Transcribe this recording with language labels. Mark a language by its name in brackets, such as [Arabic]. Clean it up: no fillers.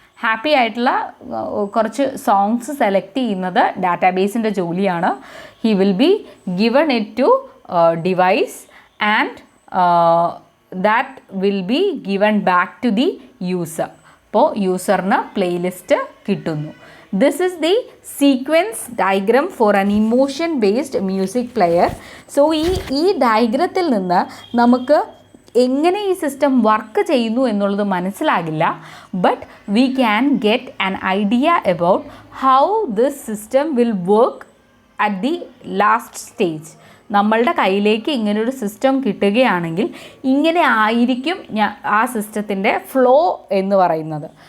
[Malayalam] Happy ആയിട്ടുള്ള കുറച്ച് songs select ചെയ്യുന്നത് ഡാറ്റാബേസിൻ്റെ ജോലിയാണ്. [English] He will be given it to device and that will be given back to the user. [Malayalam] അപ്പോൾ യൂസറിന് playlist കിട്ടുന്നു. [English] This is the sequence diagram for an emotion based music player. [Malayalam] So ഈ ഡയഗ്രത്തിൽ നിന്ന് നമുക്ക് എങ്ങനെ ഈ system work ചെയ്യുന്നു എന്നുള്ളത് മനസ്സിലാകില്ല. [English] But we can get an idea about how this system will work at the last stage. [Malayalam] നമ്മളുടെ കയ്യിലേക്ക് ഇങ്ങനൊരു സിസ്റ്റം കിട്ടുകയാണെങ്കിൽ ഇങ്ങനെ ആയിരിക്കും ആ സിസ്റ്റത്തിൻ്റെ ഫ്ലോ എന്ന് പറയുന്നത്.